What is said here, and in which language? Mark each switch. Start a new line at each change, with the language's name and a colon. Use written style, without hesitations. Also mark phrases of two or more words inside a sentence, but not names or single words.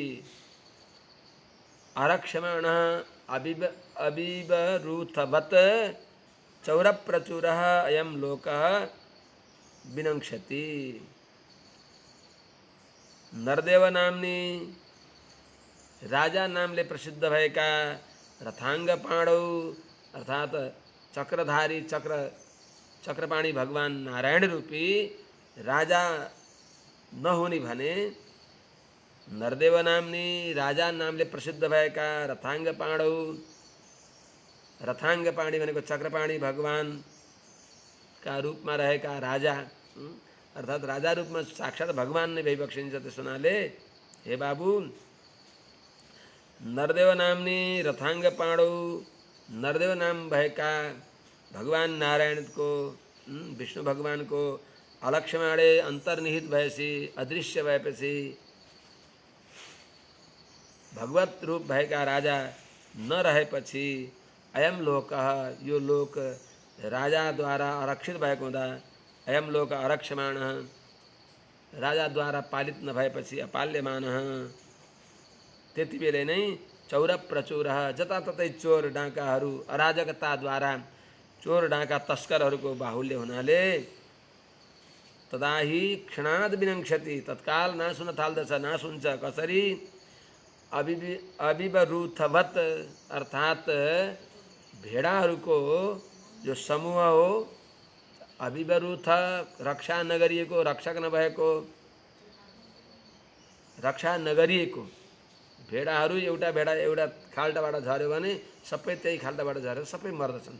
Sanskrit: आरक्ष्यमाणः अविवरूथवत् चौरप्रचुरः अयं लोकः विनङ्क्षति। नरदेव नामनी
Nepali: राजा नामले प्रसिद्ध भएका
Sanskrit: रथांग पाणौ
Nepali: अर्थात चक्रधारी चक्रपाणी भगवान नारायण रूपी राजा नहुने भने
Sanskrit: नरदेव नामनी
Nepali: राजा नामले प्रसिद्ध भएका
Sanskrit: रथांग पाणौ, रथांग पाणी
Nepali: भनेको चक्रपाणी भगवान का रूपमा रहेका राजा अर्थात राजा रूपमा साक्षात भगवान नै भइबक्सिन्छ। त्यस हुनाले हे बाबु
Sanskrit: नरदेव नामनी रथांग पाणौ,
Nepali: नरदेव नाम भएका भगवान नारायणको विष्णु भगवानको अलक्ष्यमाणे अन्तर्निहित भएपछि अदृश्य भएपछि भगवत रूप भएका राजा नरहेपछि
Sanskrit: अयम लोकः
Nepali: यो लोक राजाद्वारा आरक्षित भएको हुँदा
Sanskrit: अयम लोक आरक्ष्यमाणः
Nepali: राजाद्वारा पालित नभएपछि अपाल्यमानः त्यति बेला नै चौरप्रचुरः जताततै चोर डाँकाहरू अराजकताद्वारा चोर डाँका तस्करहरूको बाहुल्य हुनाले
Sanskrit: तदा हि क्षणाद विनङ्क्षति
Nepali: तत्काल नाश हुन थाल्दछ। नाश हुन्छ कसरी? अविवरूथवत् अर्थात भेडाहरूको जो समूह हो, अविवरूथ रक्षा नगरिएको, रक्षक नभएको, रक्षा नगरिएको भेडाहरू एउटा भेडा एउटा खाल्टाबाट झर्यो भने सबै त्यही खाल्टाबाट झरेर सबै मर्दछन्।